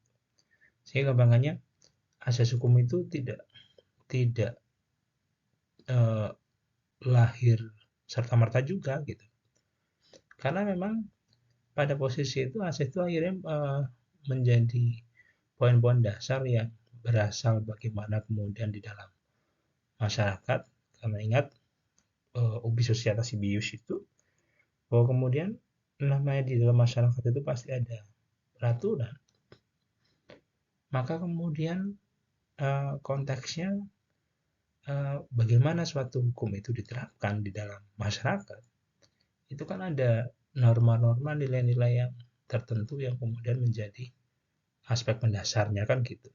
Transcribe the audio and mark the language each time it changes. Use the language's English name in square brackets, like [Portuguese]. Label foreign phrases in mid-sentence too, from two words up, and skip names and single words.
[Indonesian] Sehingga gampangannya azas hukum itu tidak lahir serta-merta juga gitu. Karena memang pada posisi itu azas itu akhirnya menjadi poin-poin dasar yang berasal bagaimana kemudian di dalam masyarakat, karena ingat [Latin] ubi societas ius [Indonesian] itu, bahwa kemudian namanya di dalam masyarakat itu pasti ada peraturan, maka kemudian konteksnya bagaimana suatu hukum itu diterapkan di dalam masyarakat, itu kan ada norma-norma, nilai-nilai yang tertentu yang kemudian menjadi aspek mendasarnya kan gitu.